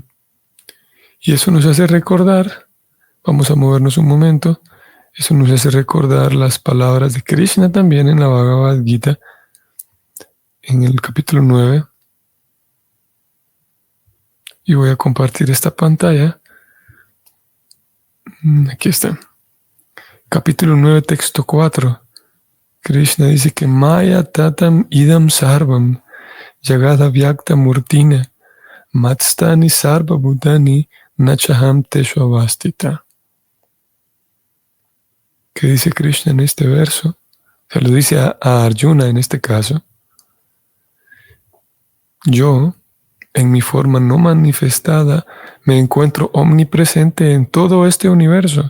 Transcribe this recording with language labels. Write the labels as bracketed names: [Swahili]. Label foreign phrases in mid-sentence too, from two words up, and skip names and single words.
[Spanish] Y eso nos hace recordar, vamos a movernos un momento, eso nos hace recordar las palabras de Krishna también en la Bhagavad Gita, en el capítulo 9. Y voy a compartir esta pantalla. Aquí está. Capítulo 9, texto 4. Krishna dice que [Sanskrit] Maya tatam idam sarvam jagada vyakta murtina matstani sarva bhutani nachaham teshu avastita. [Spanish] ¿Qué dice Krishna en este verso? Se lo dice a Arjuna en este caso. Yo, en mi forma no manifestada, me encuentro omnipresente en todo este universo.